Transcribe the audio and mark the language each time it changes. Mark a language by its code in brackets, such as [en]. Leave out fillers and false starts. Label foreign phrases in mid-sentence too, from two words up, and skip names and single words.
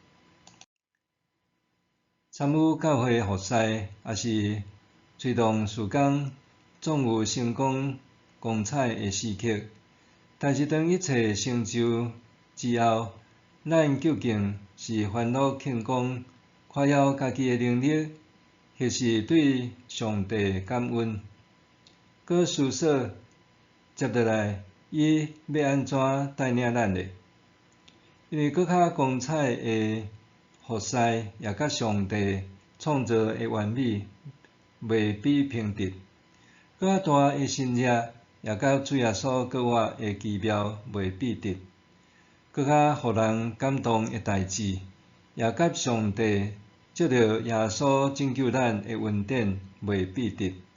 [nan] 参与教会服侍，也是推动事工，总有成功光彩的时刻。但是当一切成就之后，咱究竟是烦恼庆功，夸耀家己的能力，还是对上帝感恩？搁思索接落来，伊要安怎带领咱呢？因为搁较光彩的服侍，也甲上帝创造的完美袂比平直；搁较大的神迹，也甲主耶稣搁活的奇妙袂比直；搁较互人感动的代志，也甲上帝借着耶稣拯救咱的恩典袂比直。